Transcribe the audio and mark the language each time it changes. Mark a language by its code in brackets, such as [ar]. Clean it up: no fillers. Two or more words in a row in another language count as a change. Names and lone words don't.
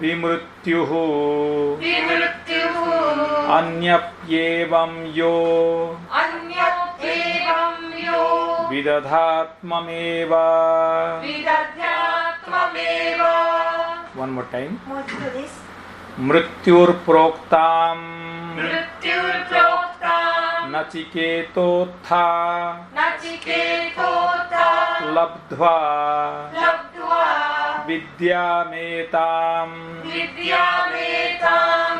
[sa] Vimrutyuhu Vimrutyuhu अन्यप्येवं यो अन्यप्येवं यो Vidadhatmameva. Vidadhyatmameva. [en] One more time. [ja] もう一度です。 [sa] मृत्युर् प्रोक्तम् Mrityurproktam नचिकेतो त नचिकेतो त labdhva labdhva Vidyametam Vidyametam